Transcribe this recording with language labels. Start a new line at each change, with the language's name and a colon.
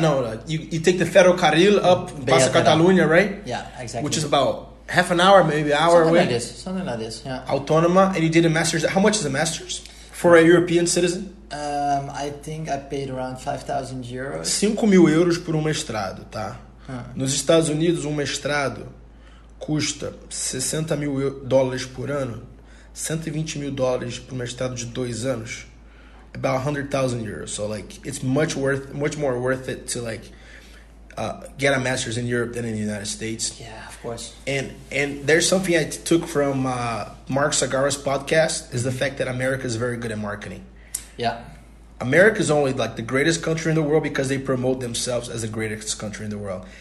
English: No, you take the Ferrocarril up Passa Catalunya, right? Yeah, exactly. Which is about half an hour, maybe an hour away. Something like this. Yeah. Autónoma, and you did a master's. How much is a master's for a European citizen? I think I paid around 5,000 euros.
Portuguese: 5.000 euros por um mestrado, tá? Nos Estados Unidos, um mestrado custa $60 mil por ano, $120 mil por um mestrado de 2 anos,
English: about 100,000 euros. So like, it's much more worth it to like get a master's in Europe than in the United States. Yeah, of course. And there's something I took from Mark Sagara's podcast is the fact that America is very good at marketing. Yeah. America is only like the greatest country in the world because they promote themselves as the greatest country in the world.